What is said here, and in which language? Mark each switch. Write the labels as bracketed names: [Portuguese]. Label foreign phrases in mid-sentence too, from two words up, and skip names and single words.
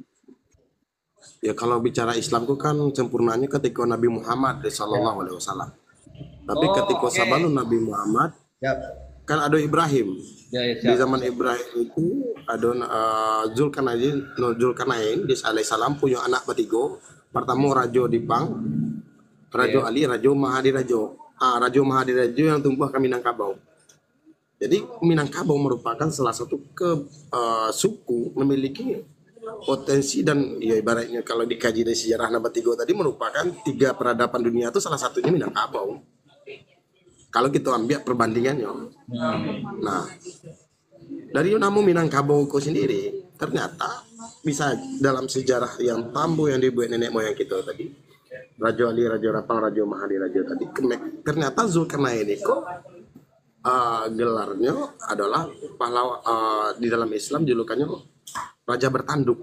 [Indonesian] Ya kalau bicara Islam itu kan sempurnanya ketika Nabi Muhammad [Arabic] صلى الله عليه وسلم. [Indonesian] Tapi Oh, ketika oke. sebelum Nabi Muhammad Ya, kan ada Ibrahim. ya, ya, Di siap. zaman Ibrahim itu ada Zulkarnain di alaihissalam punya anak bertiga. Pertama Rajo Dipang, Rajo Oke. Ali, Rajo Mahadirajo. Rajo Mahadirajo yang tumbuh ke Minangkabau. Jadi Minangkabau merupakan salah satu suku memiliki potensi dan ya ibaratnya kalau dikaji dari sejarah Nabatigo tadi merupakan 3 peradaban dunia itu salah satunya Minangkabau. Kalau kita ambil perbandingannya. Nah, dari nama Minangkabau itu sendiri ternyata bisa dalam sejarah yang tambu yang dibuat nenek moyang kita tadi, Rajo Ali, Rajo Rapang, Rajo Mahadi, Rajo tadi, ternyata Zulkarnain itu gelarnya adalah pahlawan di dalam Islam julukannya Raja Bertanduk.